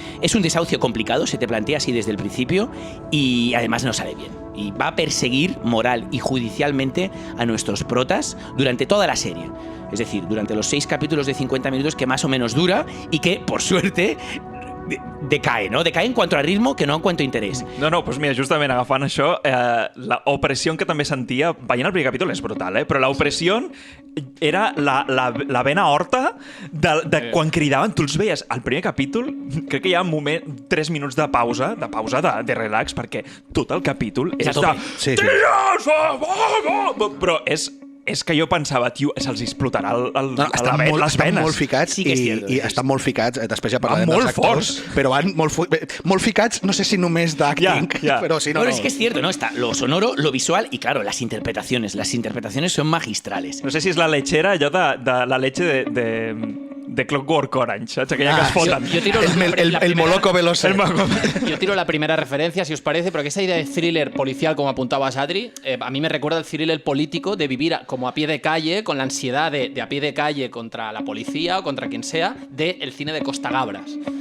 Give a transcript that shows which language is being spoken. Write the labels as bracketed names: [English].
[Spanish] Es un desahucio complicado, se te plantea así desde el principio y además no sale bien. Y va a perseguir moral y judicialmente a nuestros protas durante toda la serie. Es decir, durante los 6 capítulos de 50 minutos que más o menos dura y que, por suerte, decae, no? Decae en cuanto a ritmo que no en cuanto a interès. [Catalan] No, doncs mira, justament agafant això, la opressió que també sentia, veient el primer capítol és brutal, però la opressió era la vena horta de quan cridaven, tu els veies al primer capítol, crec que hi ha un moment, 3 minuts de pausa de relax, perquè tot el capítol és de... Però és és que jo pensava, tio, se'ls explotarà estan molt ficats, [Spanish] sí que és cierto, [Catalan] i estan molt ficats, després ja parlarem molt dels actors, però van molt ficats, no sé si només d'acting, però si no... [Spanish] Bueno, es que es cierto, ¿no? Está lo sonoro, lo visual y, claro, las interpretaciones. Las interpretaciones son magistrales. [Catalan] No sé si és la lechera, allò de la leche de Clockwork Orange, saps? Aquella que es foten. [Spanish] Yo tiro El Moloco Veloce. Yo tiro la primera referencia, si os parece, porque esa idea de thriller policial, como apuntaba Sadri, a mí me recuerda el thriller político de vivir como a pie de calle, con la ansiedad de a pie de calle contra la policía o contra quien sea, del cine de Costa Gabras.